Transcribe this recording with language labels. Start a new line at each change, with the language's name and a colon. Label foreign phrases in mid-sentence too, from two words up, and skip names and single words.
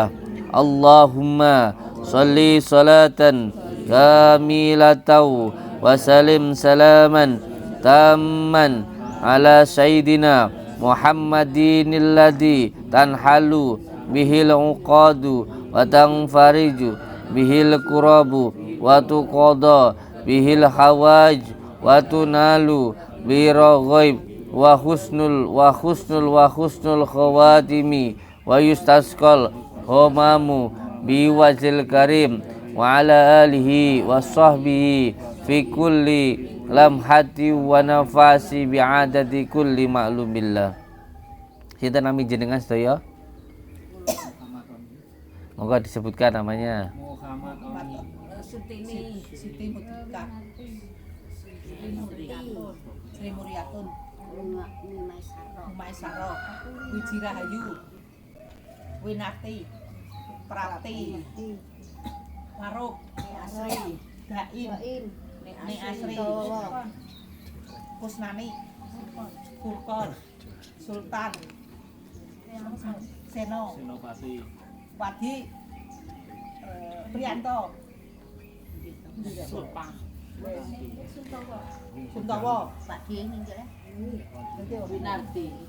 Arabic: اللهم صل صلاة كاملة وسلم سلاما تاما على سيدنا محمد الذي تنحل به العقد وتنفرج به الكرب وتقضى به الحوائج وتنال به الرغائب و وحسن الخواتيم ويستسقى الغمام بوجهه الكريم وعلى آله وصحبه في كل لمحة ونفس بعدد كل معلوم لك.
Javanese: Sinten nami jenengan sedaya?
Indonesian: Monggo disebutkan namanya. Siti Mutika, Sri Muryatun, Maisaro, Wijirahayu, Winarti, Prati, Maruk, Asri, Daim, Ni Asri, Kusnani, Furkon, Sultan, Seno, Wadi, Prianto, Suntowo, Winarti.